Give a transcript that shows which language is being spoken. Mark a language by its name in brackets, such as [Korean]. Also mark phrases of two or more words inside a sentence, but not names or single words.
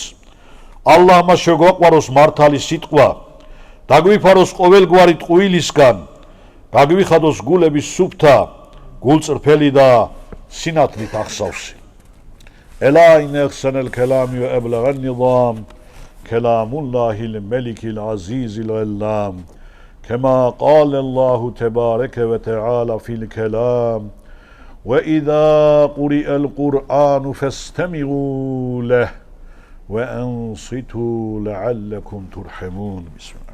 [Georgian] ალლაჰმა შეგვაყვაროს მართალი სიტყვა, დაგვიფაროს ყოველგვარი ტყუილისგან, გაგვიხადოს გულების სუფთა, გულწრფელი და სინათლით ახსავსი. [Arabic] ألا إن أحسن الكلام وأبلغ نظام، كلام الله الملك العزيز العلام, كما قال الله تبارك وتعالى في الكلام وإذا قرئ القرآن فاستمعوا له وأنصتوا لعلكم ترحمون. بسم الله.